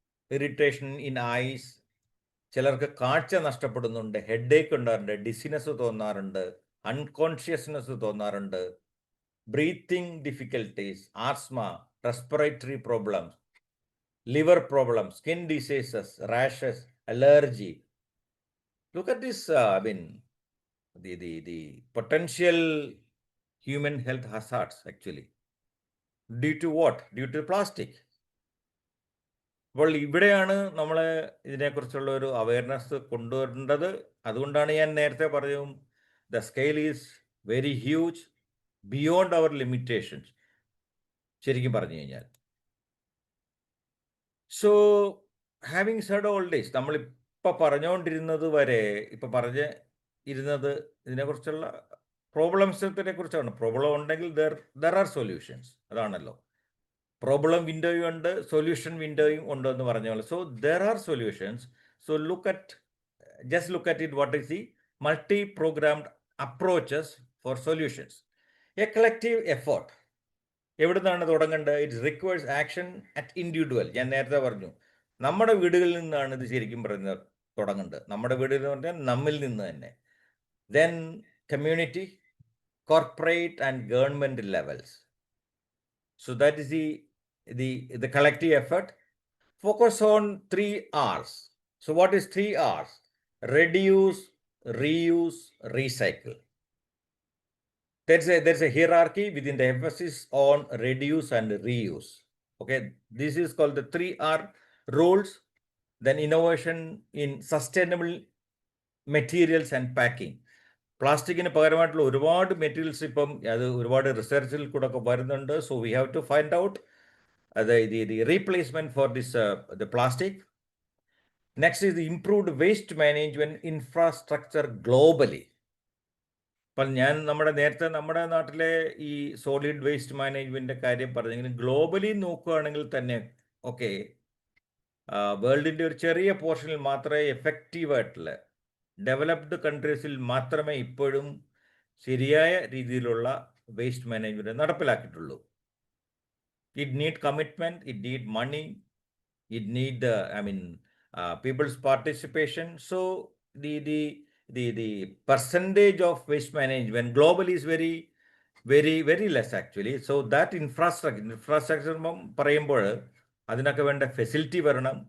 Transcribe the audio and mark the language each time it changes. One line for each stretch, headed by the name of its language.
English: irritation in eyes,
Malayalam: ചിലർക്ക് കാഴ്ച നഷ്ടപ്പെടുന്നുണ്ട്,
English: Headache ഉണ്ടാറുണ്ട്, dizziness തോന്നാറുണ്ട്, unconsciousness തോന്നാറുണ്ട്, breathing difficulties, asthma, respiratory problems, liver problems, skin diseases, rashes, allergy. Look at this, I mean, the potential human health hazards actually. Due to what? Due to plastic.
Malayalam: അപ്പോൾ ഇവിടെയാണ് നമ്മൾ ഇതിനെക്കുറിച്ചുള്ള ഒരു awareness കൊണ്ടുവരേണ്ടത്. അതുകൊണ്ടാണ് ഞാൻ നേരത്തെ പറഞ്ഞു,
English: the scale is very huge, beyond our limitations,
Malayalam: ശരിക്കും പറഞ്ഞു കഴിഞ്ഞാൽ.
English: so having said all this,
Malayalam: നമ്മളിപ്പോൾ പറഞ്ഞുകൊണ്ടിരുന്നത് വരെ, ഇപ്പോൾ ഇരുന്നത് ഇതിനെക്കുറിച്ചുള്ള പ്രോബ്ലംസിനെ കുറിച്ചാണ്. പ്രോബ്ലം ഉണ്ടെങ്കിൽ
English: there are solutions,
Malayalam: അതാണല്ലോ. പ്രോബ്ലം വിൻഡോയും ഉണ്ട്, സൊല്യൂഷൻ വിൻഡോയും ഉണ്ട് എന്ന് പറഞ്ഞ പോലെ.
English: So there are solutions. So just look at it, what is the multi-programmed approaches for solutions. A collective effort.
Malayalam: എവിടെ നിന്നാണ് തുടങ്ങേണ്ടത്?
English: It requires action at individual.
Malayalam: ഞാൻ നേരത്തെ പറഞ്ഞു, നമ്മുടെ വീടുകളിൽ നിന്നാണ് ഇത് ശരിക്കും പറയുന്നത് തുടങ്ങേണ്ടത്. നമ്മുടെ വീടുകളിൽ എന്ന് പറഞ്ഞാൽ നമ്മിൽ നിന്ന് തന്നെ.
English: Then community, corporate and government levels. So that is the collective effort. Focus on 3 R's. So what is 3 R's? Reduce, reuse, recycle. There's a hierarchy within the emphasis on reduce and reuse. Okay, this is called the 3R rules. Then innovation in sustainable materials and packing.
Malayalam: പ്ലാസ്റ്റിക്കിന് പകരമായിട്ടുള്ള ഒരുപാട് materials ഇപ്പം അത് ഒരുപാട് റിസർച്ചിൽ കൂടെ ഒക്കെ വരുന്നുണ്ട്.
English: So we have to find out the replacement for this the plastic. Next is the improved waste management infrastructure globally.
Malayalam: അപ്പം ഞാൻ നേരത്തെ നമ്മുടെ നാട്ടിലെ ഈ സോളിഡ് വേസ്റ്റ് മാനേജ്മെൻറ്റിൻ്റെ കാര്യം പറഞ്ഞെങ്കിലും ഗ്ലോബലി നോക്കുകയാണെങ്കിൽ തന്നെ ഓക്കെ, വേൾഡിൻ്റെ ഒരു ചെറിയ പോർഷനിൽ മാത്രമേ എഫക്റ്റീവായിട്ടുള്ള ഡെവലപ്ഡ് കൺട്രീസിൽ മാത്രമേ ഇപ്പോഴും ശരിയായ രീതിയിലുള്ള waste management നടപ്പിലാക്കിയിട്ടുള്ളൂ.
English: It need commitment, it need money, it need people's participation. So the percentage of waste management globally is very less actually. So that infrastructure
Malayalam: പറയുമ്പോൾ അതിനൊക്കെ വേണ്ട ഫെസിലിറ്റി വരണം.